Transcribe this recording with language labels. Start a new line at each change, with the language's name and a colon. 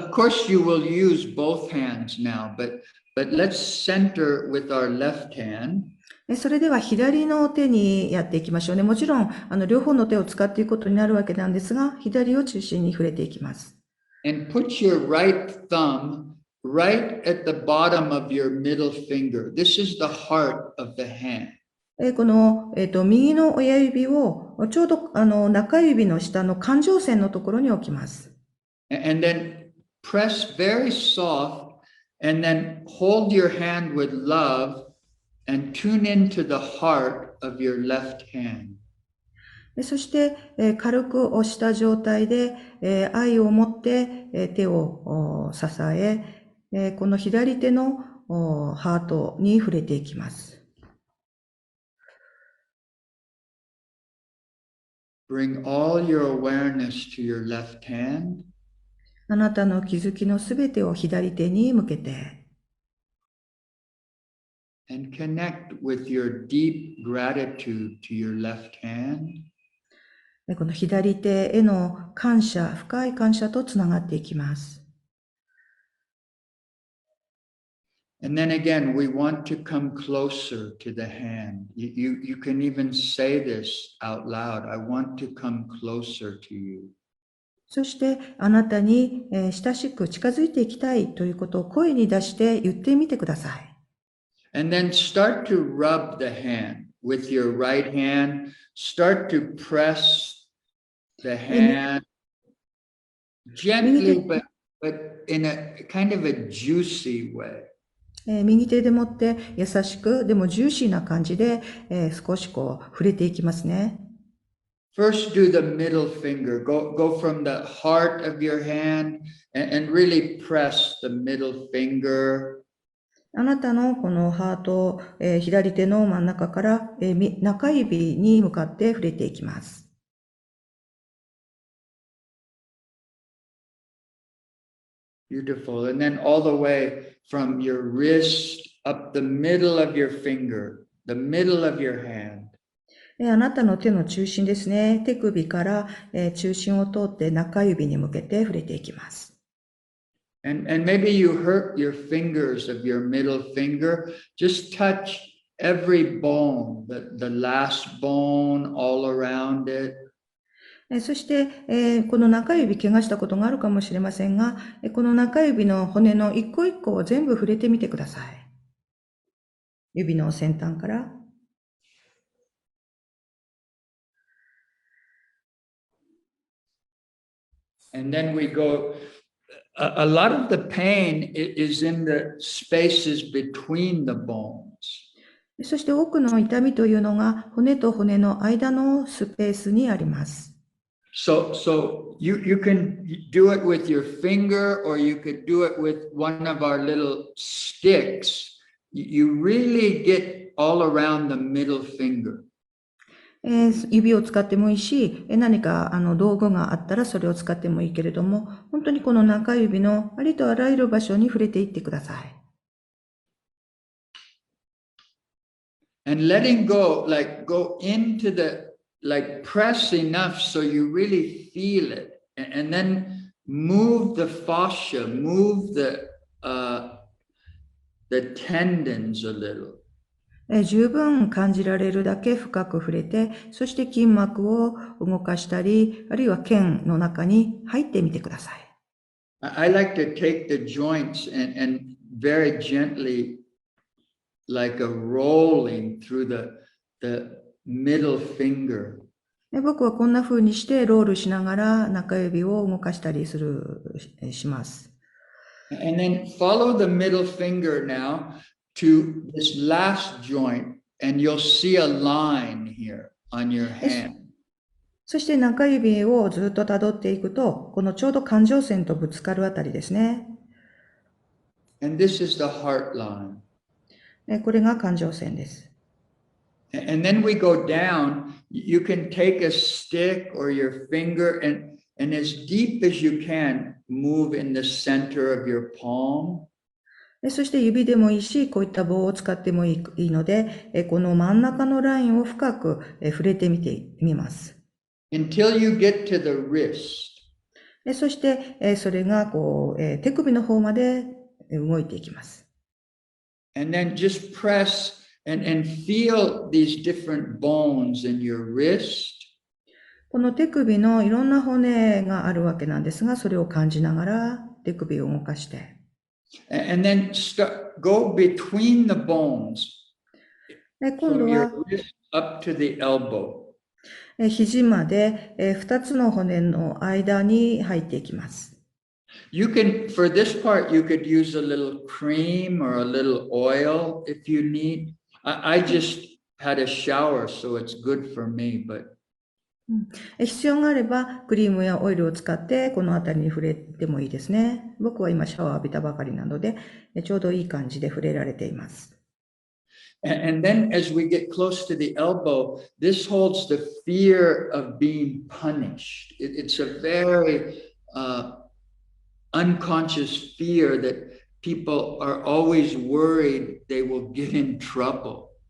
English: Of course, you will use both hands now, but let's center with our left hand.
Japanese: それでは左の手にやっていきましょうね。もちろん、両方の手を使っていくことになるわけなんですが、左を中心に触れていきます。
English: And put your right thumb right at the bottom of your middle finger. This is the heart of the hand.
Japanese: この、右の親指をちょうど中指の下の感情線のところに置きます。
English: And then press very soft and then hold your hand with love and tune into the heart of your left hand.
Japanese: そして、軽く押した状態で、愛を持って、手を支え、この左手のハートに触れていきます。
English: Bring all your awareness to your left hand.
Japanese: あなたの気づきのすべてを左手に向けて、
English: And connect with your deep gratitude to your left hand.
Japanese: この左手への感謝、深い感謝とつながっていきます。
English: And then again, we want to come closer to the hand. You can even say this out loud. I want to come closer to you.
Japanese: そしてあなたに親しく近づいていきたいということを声に出して言ってみてください。
English: And then start to rub the hand with your right hand. Start to press the hand gently, but in a kind of a juicy way.
Japanese: 右手で持って優しく、でもジューシーな感じで、少しこう触れていきますね。
English: First, do the middle finger. Go from the heart of your hand and really press the middle finger.
Japanese: あなたのこのハート、左手の真ん中から、中指に向かって触れていきます。
English: Beautiful. And then all the way from your wrist up the middle of your finger, the middle of your hand.
Japanese: あなたの手の中心ですね。手首から、中心を通って中指に向けて触れていきます。
English: And maybe you hurt your fingers of your middle finger. Just touch every bone, the last bone all around it.
Japanese: そして、この中指怪我したことがあるかもしれませんが、この中指の骨の一個一個を全部触れてみてください。指の先端から。
English: And then we go, a lot of the pain is in the spaces between the bones.
Japanese: そして多くの痛みというのが骨と骨の間のスペースにあります。
English: So you can do it with your finger or you could do it with one of our little sticks. You really get all around the middle finger.
Japanese: 指を使ってもいいし、何か道具があったらそれを使ってもいいけれども、本当にこの中指のありとあらゆる場所に触れていってください。
English: And letting go, like go into the, like press enough so you really feel it. And then move the fascia, move the tendons a little.
Japanese: 十分感じられるだけ深く触れて、そして筋膜を動かしたり、あるいは腱の中に入ってみてください。
English: I like to take the joints and very gently, like a rolling through the middle finger.
Japanese: 僕はこんな風にしてロールしながら中指を動かしたりします。
English: And then follow the middle finger now to this last joint, and you'll see a line here on your hand.
Japanese: そして中指をずっと辿っていくと、このちょうど感情線とぶつかるあたりですね。
English: And this is the heart line.
Japanese: これが感情線です。
English: And then we go down. you can take a stick or your finger and as deep as you can, move in the center of your palm.
Japanese: そして指でもいいし、こういった棒を使ってもいいので、この真ん中のラインを深く触れてみます。
English: Until you get to the wrist.
Japanese: そして、それが手首の方まで動いていきます。
English: And then just press and feel these different bones in your wrist.
Japanese: この手首のいろんな骨があるわけなんですが、それを感じながら手首を動かして。
English: And then go between the bones
Japanese: 今
English: from
Japanese: 度
English: your
Japanese: は
English: wrist up to the elbow.
Japanese: 肘まで2つの骨の間に入っていきます。
English: You can, for this part, you could use a little cream or a little oil if you need. I just had a shower, so it's good for me, but
Japanese: 必要があればクリームやオイルを使ってこの辺りに触れてもいいですね。僕は今シャワー浴びたばかりなのでちょうどいい感じで触れられています。
English: And then as we get close to the elbow, this holds the fear of being punished. It's a very unconscious fear that people are always worried they will get in trouble.